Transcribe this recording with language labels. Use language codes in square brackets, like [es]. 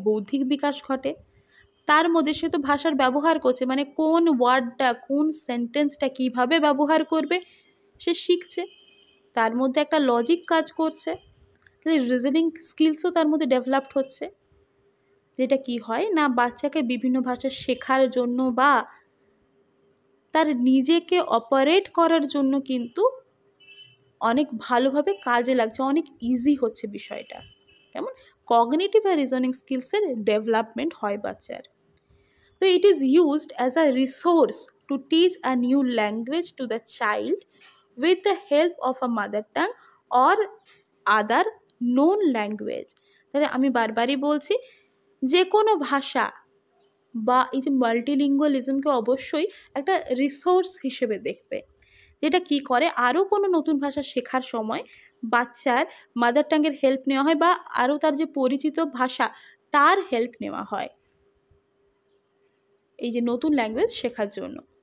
[bn] বৌদ্ধিক বিকাশ ঘটে। তার মধ্যে সে তো ভাষার ব্যবহার করছে, মানে কোন ওয়ার্ডটা, কোন সেন্টেন্সটা কিভাবে ব্যবহার করবে সে শিখছে, তার মধ্যে একটা লজিক কাজ করছে, তাহলে রিজনিং স্কিলসও তার মধ্যে ডেভেলপড হচ্ছে, যেটা কি হয় না, বাচ্চাকে বিভিন্ন ভাষা শেখার জন্য বা তার নিজেকে অপারেট করার জন্য কিন্তু অনেক ভালোভাবে কাজে লাগছে, অনেক ইজি হচ্ছে বিষয়টা, কেমন? কগনিটিভ আর রিজনিং স্কিলসের ডেভেলপমেন্ট হয় বাচ্চার। [en] So it is used as a resource to teach a new language to the child with the help of a mother tongue or other known language. [bn] তাহলে আমি বারবারই বলছি, যে কোনো ভাষা বা এই যে মাল্টিলিঙ্গুয়ালিজমকে অবশ্যই একটা রিসোর্স হিসেবে দেখবে, যেটা কি করে আরও কোনো নতুন ভাষা শেখার সময় বাচ্চার মাদার টাঙ্গের হেল্প নেওয়া হয়, বা আরও তার যে পরিচিত ভাষা তার হেল্প নেওয়া হয় এই যে নতুন ল্যাঙ্গুয়েজ শেখার জন্য।